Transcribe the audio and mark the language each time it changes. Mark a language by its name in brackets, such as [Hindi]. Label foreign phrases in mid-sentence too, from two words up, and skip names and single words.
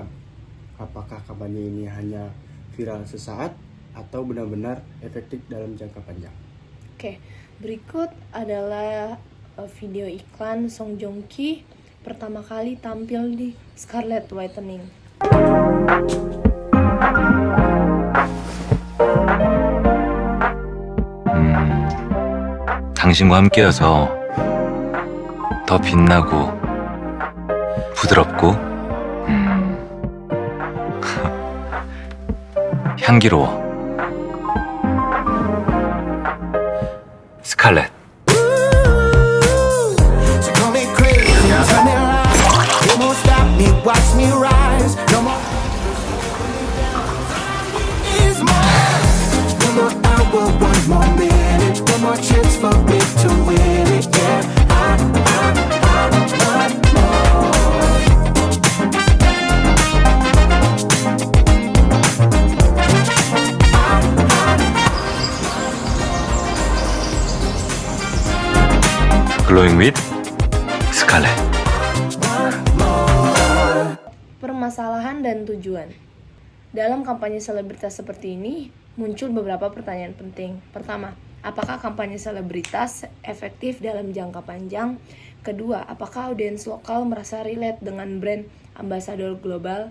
[Indonesian] Apakah kampanye ini hanya viral sesaat atau benar-benar efektif dalam jangka panjang? Oke, berikut adalah video iklan Song Joong Ki pertama kali tampil di Scarlett Whitening. [Korean] 당신과 함께여서 더 빛나고 부드럽고 향기로워. 스칼렛. [English] So call me crazy, tell me lies. You won't stop me, watch me rise. No more. Is more. One more hour, one more minute, one more chance for me to win it. Yeah, I want more. Glowing with Scarlett. [Indonesian] Permasalahan dan tujuan. Dalam kampanye selebritas seperti ini, muncul beberapa pertanyaan penting. Pertama, apakah kampanye selebritas efektif dalam jangka panjang? Kedua, apakah audiens lokal merasa relate dengan [English] brand ambasador [Indonesian] global?